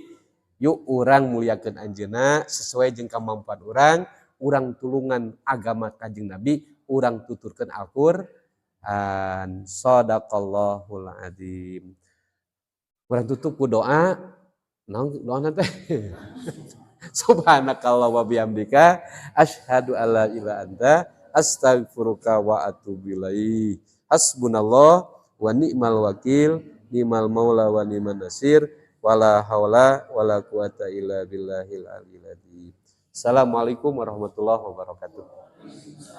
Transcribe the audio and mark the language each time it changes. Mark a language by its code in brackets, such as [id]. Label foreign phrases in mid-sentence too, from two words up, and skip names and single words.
[su] Yuk urang muliakeun anjeunna sesuai jeung kamampuan urang tulungan agama Kanjeng Nabi, urang tuturkeun Al-Qur'an. [ar] صدق الله العظيم. [su] Urang tutup ku doa. Naon doana teh? [ar] سبحانك الله وبحمدك أشهد ألا إله أنت أستغفرك وأتوب إليك. حسبنا الله ونعم الوكيل نعم المولى ونعم النصير ولا حول ولا قوة إلا بالله العلي العظيم. السلام عليكم ورحمة الله وبركاته.